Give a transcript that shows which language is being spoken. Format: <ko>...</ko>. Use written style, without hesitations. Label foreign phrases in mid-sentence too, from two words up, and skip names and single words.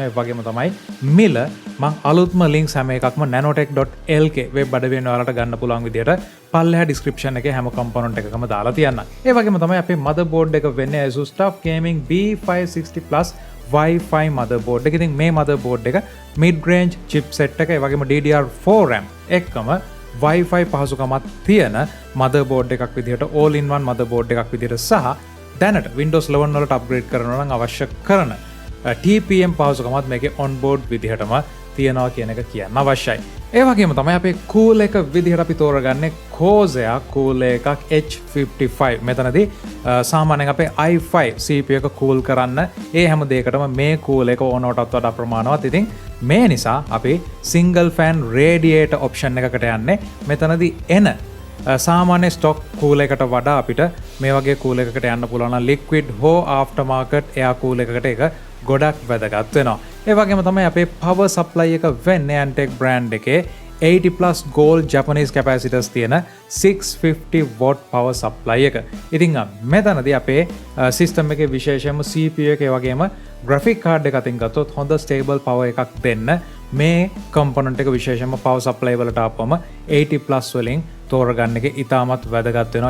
<si>ඒ වගේම තමයි මිල මම අලුත්ම links හැම එකක්ම nanotech.lk web අඩවියෙන් ඔයාලට ගන්න පුළුවන් විදිහට පල්ලෙහා description එකේ හැම component එකකම දාලා තියන්න. ඒ වගේම තමයි අපේ motherboard එක වෙන්නේ Asus TUF Gaming B560 Plus Wi-Fi motherboard එක. ඉතින් මේ motherboard එක</si> <en>mid range chipset</en> <si>එක ඒ වගේම DDR4 RAM එක්කම Wi-Fi පහසුකමක් තියෙන motherboard එකක් විදිහට</si> <en>all in one motherboard</en> <si>එකක් විදිහට සහ දැනට Windows 11 වලට upgrade කරනවා නම් අවශ්‍ය කරන TPM පහසුකමත් මේකේ</si> <en>on board</en> <si>විදිහටම තියෙනවා කියන එක කියන්න අවශ්‍යයි. ඒ වගේම තමයි අපේ cool එක විදිහට අපි තෝරගන්නේ Corsair cool එකක් H55. මෙතනදී සාමාන්‍යයෙන් අපේ i5 CPU එක cool කරන්න ඒ හැම දෙයකටම මේ cool එක ඕනවටත් වඩා ප්‍රමාණවත්. ඉතින් මේ නිසා අපි</si> <en>single fan radiator option</en> <si>එකකට යන්නේ. මෙතනදී එන සාමාන්‍ය</si> <en>stock cool</en> <si>එකට වඩා අපිට මේ වගේ cool එකකට යන්න පුළුවන් නම් liquid හෝ</si> <en>aftermarket air cool</en> <si>එකකට ඒක ගොඩක් වැදගත් වෙනවා. ඒ වගේම තමයි අපේ</si> <en>power supply</en> <si>එක වෙන්නේ Antec brand එකේ</si> <en>80 plus gold Japanese capacitors</en> <si>තියෙන</si> <en>650 watt power supply</en> <si>එක. ඉතින් මෙතනදී අපේ system එකේ විශේෂයෙන්ම CPU එකේ වගේම</si> <en>graphic card</en> <si>එක අතින් ගත්තොත් හොඳ</si> <en>stable power</en> <si>එකක් දෙන්න මේ component එක විශේෂයෙන්ම</si> <en>power supply</en> <si>වලට ආපුවම 80 plus වලින් තෝරගන්න එක ඉතාමත් වැදගත් වෙනවා.</si>